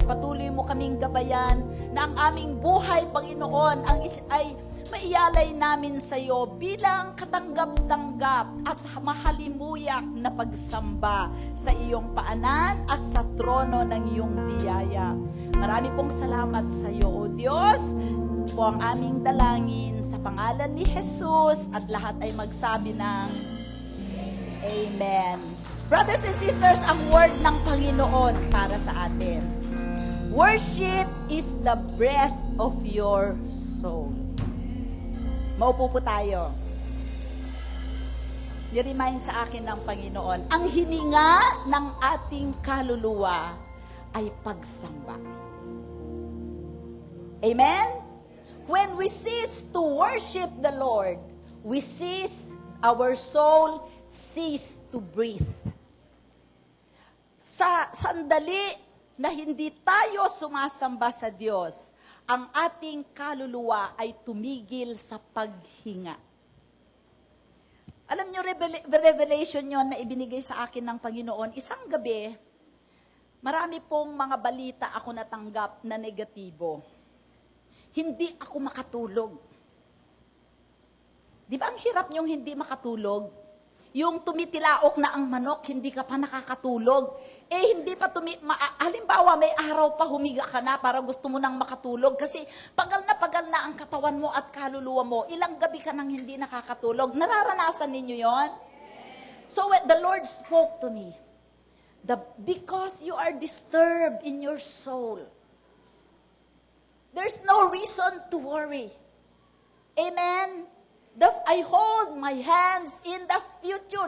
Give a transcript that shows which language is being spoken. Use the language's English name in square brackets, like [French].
[Filipino] Patuloy mo kaming gabayan na ang aming buhay, Panginoon, ay maialay namin sa iyo bilang katanggap-tanggap at mahalimuyak na pagsamba sa iyong paanan at sa trono ng iyong biyaya. Marami pong salamat sa iyo, O Diyos. Po ang aming dalangin sa pangalan ni Jesus at lahat ay magsabi ng Amen. [English] Brothers and sisters, [Filipino] ang word ng Panginoon para sa atin. [English] Worship is the breath of your soul. [Filipino] Maupo po tayo. Ni-remind sa akin ng Panginoon, ang hininga ng ating kaluluwa ay pagsamba. Amen? [English] When we cease to worship the Lord, we cease, our soul cease to breathe. [Filipino] Sa sandali na hindi tayo sumasamba sa Diyos, ang ating kaluluwa ay tumigil sa paghinga. Alam nyo, revelation yon na ibinigay sa akin ng Panginoon. Isang gabi, marami pong mga balita ako natanggap na negatibo. Hindi ako makatulog. Di ba ang hirap nyong hindi makatulog? Yung tumitilaok na ang manok, hindi ka pa nakakatulog. Hindi pa halimbawa, may araw pa humiga ka na para gusto mo nang makatulog kasi pagal na ang katawan mo at kaluluwa mo. Ilang gabi ka nang hindi nakakatulog. Nararanasan ninyo yon? [English] So when the Lord spoke to me, because you are disturbed in your soul, there's no reason to worry. Amen? I hold my hands in the future.